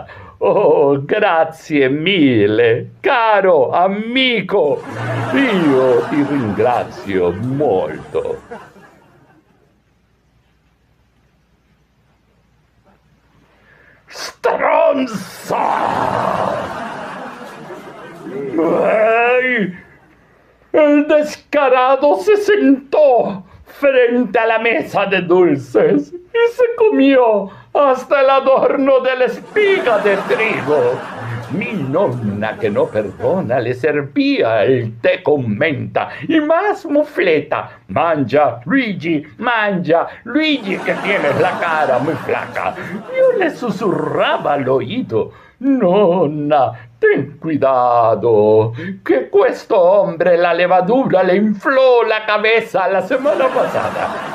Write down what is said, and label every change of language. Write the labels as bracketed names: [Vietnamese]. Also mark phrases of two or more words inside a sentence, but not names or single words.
[Italian] Oh, grazie mille, caro amico. Io ti ringrazio molto. Stronza! [Spanish] El descarado se sentó frente a la mesa de dulces y se comió hasta el adorno de la espiga de trigo. Mi nonna, que no perdona, le servía el té con menta y más mufleta. [Italian] Mangia, Luigi, [Spanish] que tienes la cara muy flaca. Yo le susurraba al oído: nonna, ten cuidado, que questo hombre la levadura le infló la cabeza la semana pasada.